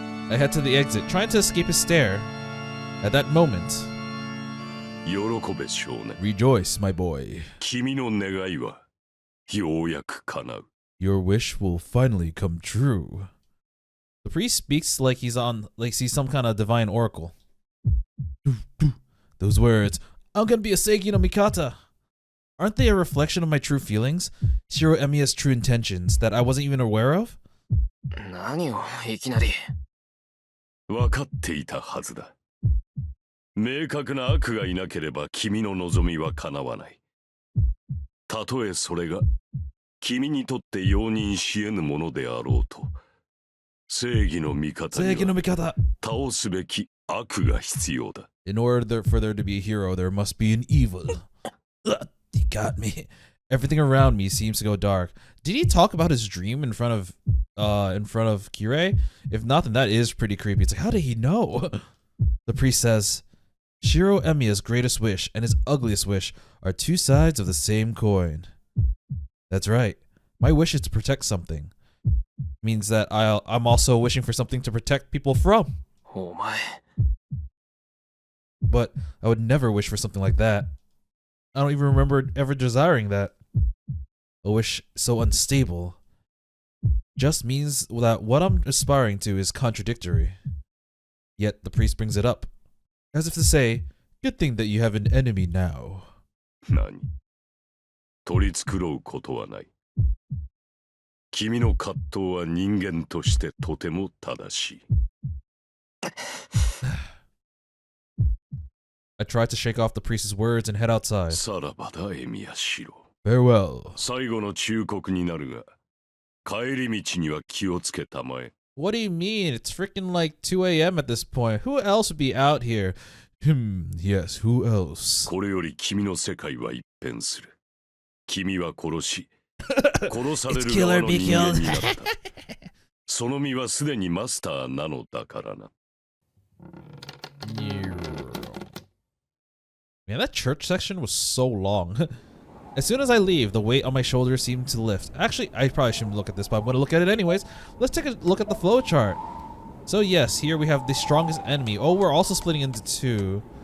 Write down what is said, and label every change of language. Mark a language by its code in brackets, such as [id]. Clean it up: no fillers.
[en] I head to the exit, trying to escape his stare. At that moment, [ja] 喜べ少年。 [en] rejoice, my boy. [ja] 君の願いはようやく叶う。 [en] Your wish will finally come true. The priest speaks like he's some kind of divine oracle. Those words, I'm gonna be a Seigi no Mikata. Aren't they a reflection of my true feelings? Shirou Emiya's true intentions that I wasn't even aware of? [ja] 何をいきなり。分かっていたはずだ。明確な悪がいなければ君の望みは叶わない。たとえそれが君にとって容認し得ぬものであろうと、正義の味方には倒すべき悪が必要だ。 [en] In order for there to be a hero, there must be an evil. He got me. Everything around me seems to go dark. Did he talk about his dream in front of Kirei? If not, then that is pretty creepy. It's like, how did he know? The priest says, Shirou Emiya's greatest wish and his ugliest wish are 2 sides of the same coin. That's right. My wish is to protect something. Means that I'm also wishing for something to protect people from. [ja] お前。 [en] But I would never wish for something like that. I don't even remember ever desiring that. A wish so unstable just means that what I'm aspiring to is contradictory. Yet the priest brings it up, as if to say, good thing that you have an enemy now. [ja] 何取り繕うことはない。君の葛藤は人間としてとても正しい。 [en] I tried to shake off the priest's words and head outside. [ja] さらばだ、エミヤシロ。 [en] Farewell. [ja] 最後の忠告になるが、帰り道には気をつけたまえ。 [en] What do you mean? It's freaking like 2 a.m. at this point. Who else would be out here? Yes, who else? [ja] これより君の世界は一変する。君は殺し、殺される側の人間になった。その身はすでにマスターなのだからな。 [en] Man, that church section was so long. As soon as I leave, the weight on my shoulders seemed to lift. Actually, I probably shouldn't look at this, but I'm going to look at it anyways. Let's take a look at the flowchart. So yes, here we have the strongest enemy. Oh, we're also splitting into two.